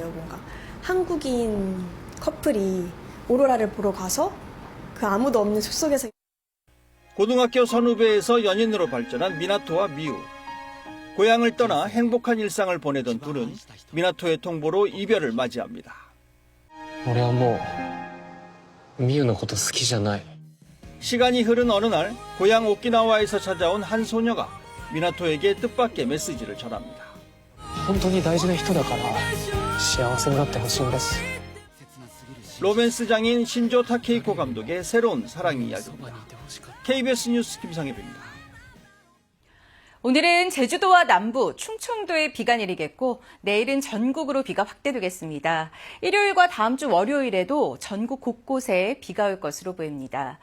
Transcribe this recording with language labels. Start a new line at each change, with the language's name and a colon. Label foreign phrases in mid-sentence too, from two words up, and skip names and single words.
Korean: 뭔가 한국인 커플이 오로라를 보러 가서 그 아무도 없는 숲속에서 고등학교 선후배에서 연인으로 발전한 미나토와 미우. 고향을 떠나 행복한 일상을 보내던 둘은 미나토의 통보로 이별을 맞이합니다.
Japanese: 俺はもうミユのこと好きじゃない.
Korean: 시간이 흐른 어느 날 고향 오키나와에서 찾아온 한 소녀가 미나토에게 뜻밖의 메시지를 전합니다.
Japanese: 本当に大事な人だから幸せになってほしいんです.
Korean: 로맨스 장인 신조 타케이코 감독의 새로운 사랑 이야기입니다. KBS 뉴스 김상엽입니다. 오늘은 제주도와 남부, 충청도에 비가 내리겠고 내일은 전국으로 비가 확대되겠습니다. 일요일과 다음 주 월요일에도 전국 곳곳에 비가 올 것으로 보입니다.